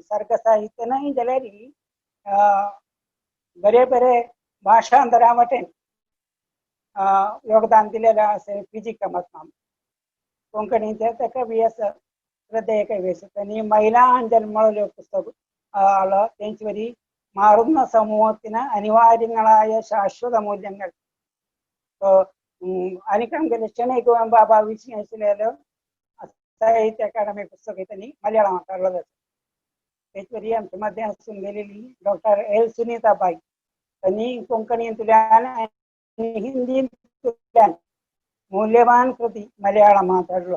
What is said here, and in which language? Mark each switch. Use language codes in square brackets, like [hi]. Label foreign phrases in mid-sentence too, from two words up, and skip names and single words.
[kok] सर्ग साहित्य न्हय जाल्यार बरे बरे भाषांतरा वटेन योगदान दिलेले असे P.G. कामत नाम. कोंकणीचे ते कवी आसा श्रद्धेय कवी आसा. त्यांनी महिला जन्मळ्यो पुस्तक हाडलो. तेंचवरी മാറുന്ന സമൂഹത്തിന് അനിവാര്യങ്ങളായ ശാശ്വത മൂല്യങ്ങൾ അനിക്കണക്കിന് ലക്ഷണ ബാബा विश्लेषलेलो साहित्य अकादमी पुस्तक त्यांनी मलयाळमांत काडलेलं आसा. तेचवरी आमच्या मध्य आसून गेलेली डॉक्टर L. सुनीताबाई. त्यांनी कोंकणींतल्यान आनी हिंदींतल्यान मूल्यवान कृती मलयाळमांत हाडलो.